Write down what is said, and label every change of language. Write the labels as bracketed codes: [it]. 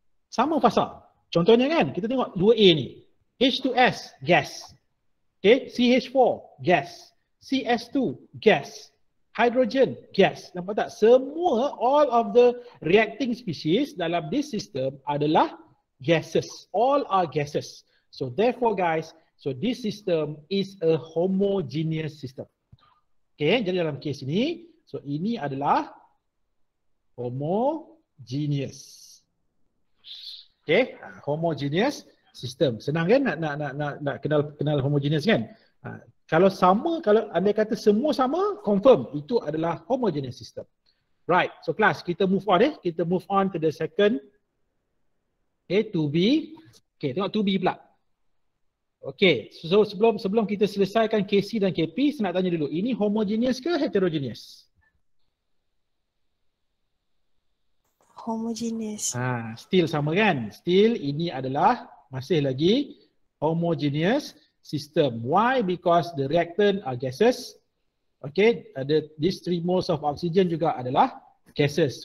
[ms] Sama fasa. Contohnya kan, kita tengok 2A ni. H2S, gas. [en] Okay, CH4, gas. CS2, gas. Hydrogen, gas. Nampak tak? Semua, all of the reacting species dalam this system adalah gases. All are gases. So therefore guys, so this system is a homogeneous system. [ms] Okay, jadi dalam case ini, so ini adalah homogeneous. Okay, homogeneous system. Senang kan nak kenal homogeneous kan? Kalau sama, kalau anda kata semua sama, confirm itu adalah homogeneous system. [en] Right, so class kita move on kita move on to the second. Okay, 2B. Okay, tengok 2B pula. [ms] Okay, so sebelum kita selesaikan KC dan KP, saya nak tanya dulu, ini homogeneous ke heterogeneous? [en] Homogeneous. [ms] Still sama kan? Still ini adalah masih lagi homogeneous system. [en] Why? Because the reactant are gases. Okay, these 3 moles of oxygen juga adalah gases.